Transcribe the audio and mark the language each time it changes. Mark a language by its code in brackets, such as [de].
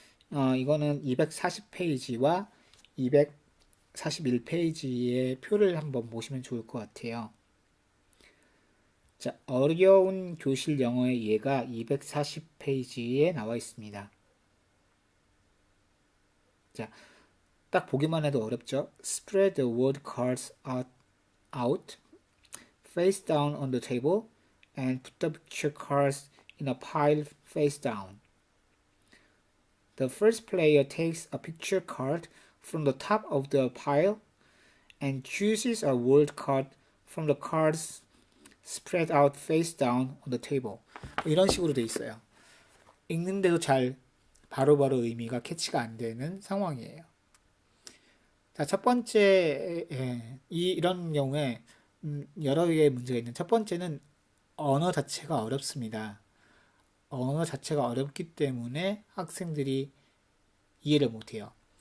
[ko] 이거는 240페이지와 241페이지의 표를 한번 보시면 좋을 것 같아요. 자, 어려운 교실 영어의 예가 240페이지에 나와 있습니다. 자, 딱 보기만 해도 어렵죠? [en] Spread the word cards out, face down on the table, and put the picture cards in a pile face down. The first player takes a picture card from the top of the pile and chooses a word card from the cards spread out face down on the table. [ko] 이런 식으로 돼 있어요. 읽는데도 잘 바로바로 의미가 캐치가 안 되는 상황이에요. 자, 첫 번째, 이런 경우에 여러 개의 문제가 있는 첫 번째는 언어 자체가 어렵습니다. 언어 자체가 어렵기 때문에 학생들이 이해를 못해요.